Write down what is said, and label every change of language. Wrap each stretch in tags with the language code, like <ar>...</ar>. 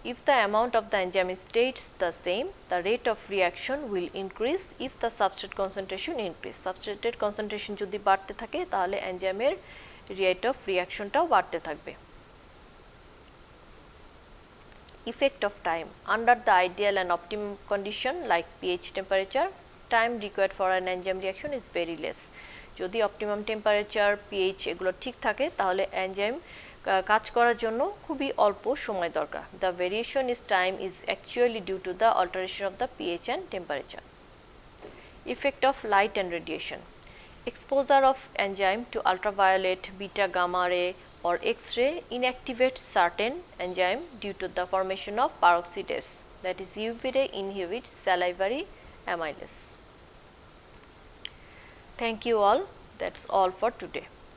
<en>If the amount of the enzyme stays the same, the rate of reaction will increase if the substrate concentration increase.</en> <bn>Substrate concentration যদি বাড়তে থাকে তাহলে এনজাইমের rate of reactionটাও বাড়তে থাকবে।</bn> <en>Effect of time. Under the ideal and optimum condition like pH temperature, time required for an enzyme reaction is very less.</en> <bn>যদি optimum temperature pH এগুলো ঠিক থাকে তাহলে এনজাইম কাজ করার জন্য খুবই অল্প সময় দরকার।</bn> <en>The variation in time is actually due to the alteration of the pH and temperature. Effect of light and radiation. Exposure of enzyme to ultraviolet, beta, gamma ray or X-ray inactivates certain enzyme due to the formation of peroxidase, that is UV ray inhibits salivary amylase. Thank you all. That's all for today.</en>